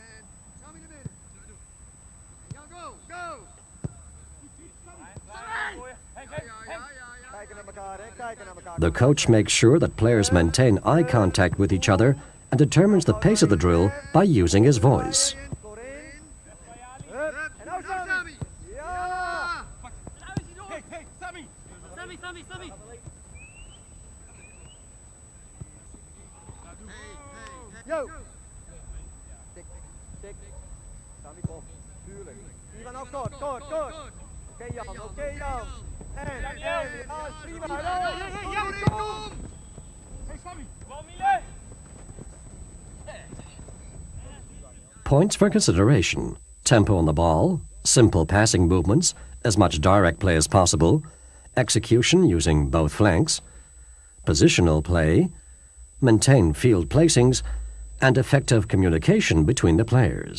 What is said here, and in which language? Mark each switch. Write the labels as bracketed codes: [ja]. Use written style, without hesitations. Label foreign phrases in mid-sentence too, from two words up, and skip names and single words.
[en] The coach makes sure that players maintain eye contact with each other and determines the pace of the drill by using his voice. [nl] Sammy. Yo. Tik, tik. Sammy, kom. Tuurlijk. Ivan ook kort. Oké, Jan. En. Ja, is prima. Kom. Hey, Sammy. Kom, Mile. [en] Points for consideration: tempo on the ball, simple passing movements, as much direct play as possible, execution using both flanks, positional play, maintain field placings, and effective communication between the players.